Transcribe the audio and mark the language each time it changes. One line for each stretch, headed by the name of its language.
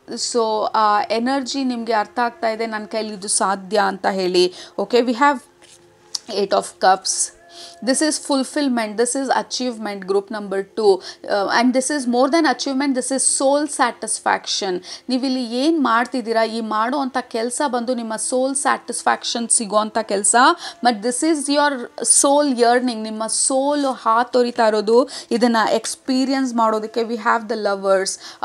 Kannada: So ಆ energy ನಿಮಗೆ ಅರ್ಥ ಆಗ್ತಾ ಇದೆ, ನನ್ನ ಕೈಲಿ ಇದು ಸಾಧ್ಯ ಅಂತ ಹೇಳಿ.
English: Okay, we have 8 of cups. This is fulfillment, this is achievement, group number 2, and this is more than achievement, this is soul satisfaction.
Kannada: ನೀವಿಲ್ಲಿ ಏನು ಮಾಡ್ತಿದ್ದೀರಾ, ಈ ಮಾಡೋ ಅಂಥ ಕೆಲಸ ಬಂದು ನಿಮ್ಮ ಸೋಲ್ ಸ್ಯಾಟಿಸ್ಫ್ಯಾಕ್ಷನ್ ಸಿಗೋ ಅಂಥ ಕೆಲಸ,
English: but this is your soul yearning,
Kannada: ನಿಮ್ಮ ಸೋಲ್ ಹಾತೊರಿತಾ ಇರೋದು. ಇದನ್ನು ಎಕ್ಸ್ಪೀರಿಯನ್ಸ್ ಮಾಡೋದಕ್ಕೆ
English: We have the lovers.